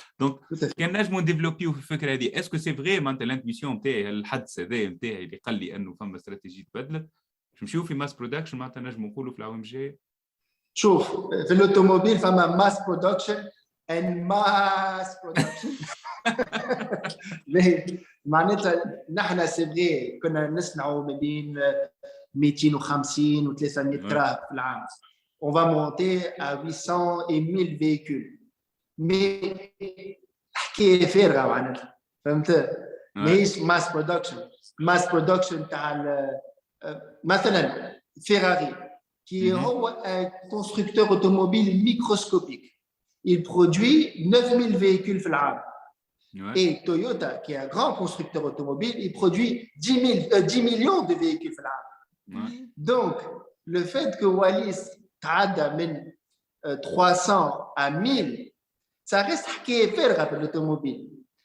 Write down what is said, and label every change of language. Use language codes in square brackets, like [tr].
[ar] دونك كان نجموا نديفلوبيو في الفكره هذه. [fr] اسكو سي فري [ar] معناتها الانتويسيون نتاعي، الحدس هذا نتاعي اللي قال لي انه فما استراتيجيه تبدلت، نمشيو في ماس برودكشن معناتها نجموا نقولوا في العوام الجايه؟ شوف، في الاوتوموبيل فما ماس برودكشن [en] and mass production. [ar] معناتها نحن سي كنا نصنعوا ما بين 250 و 300 كراهب في العام. [fr] On va monter à 800 et 1000 véhicules. [ar] Mais حكاية فارغة معناتها، فهمت؟ ماهيش ماس برودكشن. ماس برودكشن تاع مثلا فيراري qui هو [fr] un constructeur automobile microscopique. Il produit 9000 véhicules [ar] في العام. [fr] Et Toyota, qui est un grand constructeur automobile, il produit 10 millions de véhicules في العام. Donc, le fait que Wallis [ar] تعدى من [fr] 300 à 1000, ça reste [ar] حكاية فارغة في [fr] l'automobile.